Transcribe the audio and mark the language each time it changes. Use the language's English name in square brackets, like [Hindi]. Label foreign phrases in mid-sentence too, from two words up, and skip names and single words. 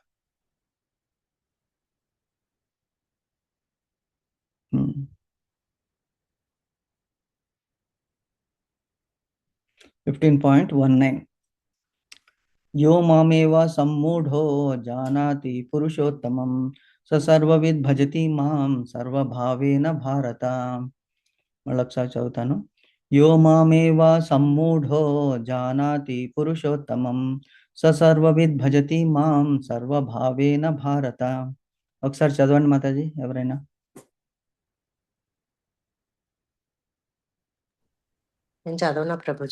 [Sanskrit] 15.19. यो मामेव सम्मूढो जानाति पुरुषोत्तमं स सर्वविद् भजति मां सर्वभावेन भारत. [Telugu] మళ్ళొకసారి చదువుతాను. [Sanskrit] यो मामेव सम्मूढो जानाति पुरुषोत्तमं स सर्वविद् भजति मां सर्वभावेन भारत. [Telugu] ఒకసారి చదవండి మాతాజీ ఎవరైనా. నేను చదవనా ప్రభుజీ?